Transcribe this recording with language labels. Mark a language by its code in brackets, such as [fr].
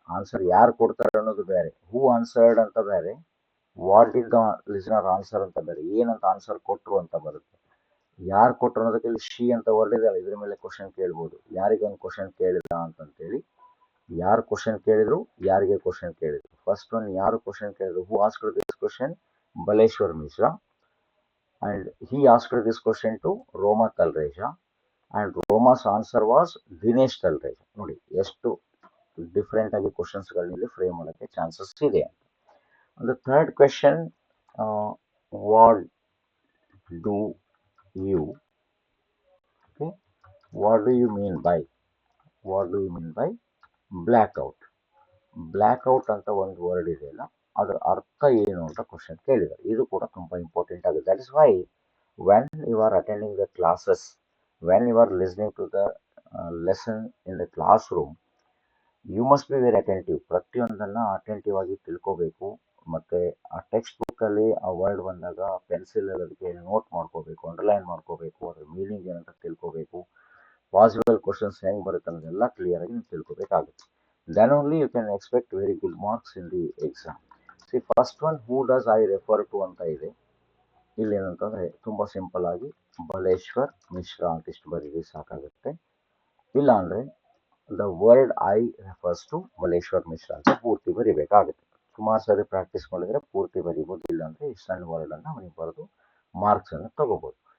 [kn] Answer ಯಾರು ಕೊಡ್ತಾರೆ ಅನ್ನೋದು ಬೇರೆ, [en] who answered [kn] ಅಂತ ಬೇರೆ, [en] what did the listener answer [kn] ಅಂತ ಬೇರೆ, ಏನಂತ ಆನ್ಸರ್ ಕೊಟ್ಟರು ಅಂತ ಬರುತ್ತೆ. ಯಾರು ಕೊಟ್ಟರು ಅನ್ನೋದಕ್ಕೆ ಇಲ್ಲಿ ಶಿ ಅಂತ ಹೊರಡಿದಲ್ಲ, ಇದ್ರ ಮೇಲೆ ಕ್ವಶನ್ ಕೇಳ್ಬೋದು. ಯಾರಿಗೊಂದು ಕ್ವಶನ್ ಕೇಳಿದ ಅಂತಂತೇಳಿ, ಯಾರು ಕ್ವಶನ್ ಕೇಳಿದ್ರು, ಯಾರಿಗೆ ಕ್ವಶನ್ ಕೇಳಿದ್ರು. ಫಸ್ಟ್ ಒನ್ ಯಾರು ಕ್ವಶನ್ ಕೇಳಿದ್ರು, [en] who asked this question, [kn] Baleshwar Mishra. [en] And he asked this question to Roma Talreja, and Roma's answer was Dinesh Talreja. [kn] ನೋಡಿ ಎಷ್ಟು ಡಿಫ್ರೆಂಟ್ ಆಗಿ ಕ್ವಶನ್ಸ್ಗಳಲ್ಲಿ ಫ್ರೇಮ್ ಮಾಡೋಕ್ಕೆ ಚಾನ್ಸಸ್ ಇದೆ. [en] The third question, what do you, okay, what do you mean by, what do you mean by blackout? [kn] Blackout ಅಂತ ಒಂದು word ಇದೆಯಲ್ಲ, ಅದರ ಅರ್ಥ ಏನು ಅಂತ ಕ್ವಶನ್ ಕೇಳಿದ್ದಾರೆ. ಇದು ಕೂಡ ತುಂಬ ಇಂಪಾರ್ಟೆಂಟ್ ಆಗಿದೆ. [en] That is why when you are attending the classes, when you are listening to the lesson in the classroom, you must be very attentive. [kn] ಪ್ರತಿಯೊಂದನ್ನು ಅಟೆಂಟಿವ್ ಆಗಿ ತಿಳ್ಕೋಬೇಕು. ಮತ್ತು ಆ ಟೆಕ್ಸ್ಟ್ ಬುಕ್ಕಲ್ಲಿ ಆ ವರ್ಡ್ ಬಂದಾಗ ಪೆನ್ಸಿಲ್ ಅದಕ್ಕೆ ನೋಟ್ ಮಾಡ್ಕೋಬೇಕು, ಅಂಡರ್ಲೈನ್ ಮಾಡ್ಕೋಬೇಕು, ಅದರ ಮೀನಿಂಗ್ ಏನಂತ ತಿಳ್ಕೋಬೇಕು, ಪಾಸಿಬಲ್ ಕ್ವಶನ್ಸ್ ಹೆಂಗೆ ಬರುತ್ತೆ ಅನ್ನೋದೆಲ್ಲ ಕ್ಲಿಯರಾಗಿ ನೀವು ತಿಳ್ಕೋಬೇಕಾಗುತ್ತೆ. [en] Then only you can expect very good marks in the exam. See, first one, who does I refer to [kn] ಅಂತ ಇದೆ. ಇಲ್ಲಿ ಏನಂತಂದರೆ ತುಂಬ ಸಿಂಪಲ್ ಆಗಿ ಬಲೇಶ್ವರ್ ಮಿಶ್ರಾ ಅಂತ ಇಷ್ಟು ಬರೀರಿ ಸಾಕಾಗುತ್ತೆ. ಇಲ್ಲ ಅಂದರೆ [en] the word I refers to [kn] Baleshwar Mishra ಅಂತ ಪೂರ್ತಿ ಬರಿಬೇಕಾಗುತ್ತೆ. ಸುಮಾರು ಸರಿ ಪ್ರಾಕ್ಟೀಸ್ ಮಾಡಿದರೆ ಪೂರ್ತಿ ಬರಿಬೋದು. ಇಲ್ಲ ಅಂದರೆ ಈ ಸಣ್ಣ ವರ್ಡನ್ನು ನೀವು ಬರೆದು ಮಾರ್ಕ್ಸನ್ನು ತಗೋಬೋದು.